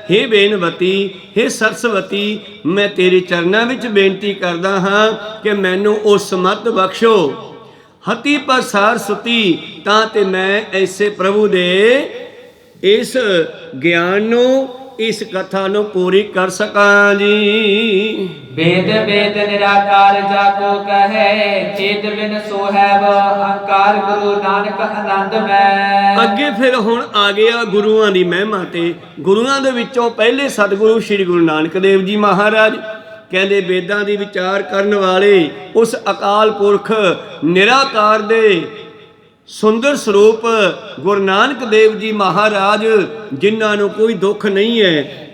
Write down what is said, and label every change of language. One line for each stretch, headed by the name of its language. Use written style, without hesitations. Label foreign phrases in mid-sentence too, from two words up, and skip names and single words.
Punjabi: ਹੇ ਬੇਨਵਤੀ, ਹੇ ਸਰਸਵਤੀ, ਮੈਂ ਤੇਰੇ ਚਰਨਾਂ ਵਿੱਚ ਬੇਨਤੀ ਕਰਦਾ ਹਾਂ ਕਿ ਮੈਨੂੰ ਉਹ ਸਮੱਤ ਬਖਸ਼ੋ, ਹਤੀ ਪਰ ਸਾਰ ਸੁਤੀ, ਤਾਂ ਤੇ ਮੈਂ ਐਸੇ ਪ੍ਰਭੂ ਦੇ ਇਸ ਗਿਆਨ ਨੂੰ, ਇਸ ਕਥਾ ਨੂੰ ਪੂਰੀ ਕਰ ਸਕਾਂ ਜੀ।
Hindi: वेद वेद निराकार जाको कहे, चेत बिन सोहैब अहंकार गुरु नानक आनंद मैं।
Punjabi: ਅੱਗੇ ਫਿਰ ਹੁਣ ਆ ਗਿਆ ਗੁਰੂਆਂ ਦੀ ਮਹਿਮਾ ਤੇ। ਗੁਰੂਆਂ ਦੇ ਵਿੱਚੋਂ ਪਹਿਲੇ ਸਤਿਗੁਰੂ ਸ੍ਰੀ ਗੁਰੂ ਨਾਨਕ ਦੇਵ ਜੀ ਮਹਾਰਾਜ ਕਹਿੰਦੇ ਵੇਦਾਂ ਦੀ ਵਿਚਾਰ ਕਰਨ ਵਾਲੇ, ਉਸ ਅਕਾਲ ਪੁਰਖ ਨਿਰਾਕਾਰ ਦੇ ਸੁੰਦਰ ਸਰੂਪ ਗੁਰੂ ਨਾਨਕ ਦੇਵ ਜੀ ਮਹਾਰਾਜ, ਜਿਨ੍ਹਾਂ ਨੂੰ ਕੋਈ ਦੁੱਖ ਨਹੀਂ ਹੈ।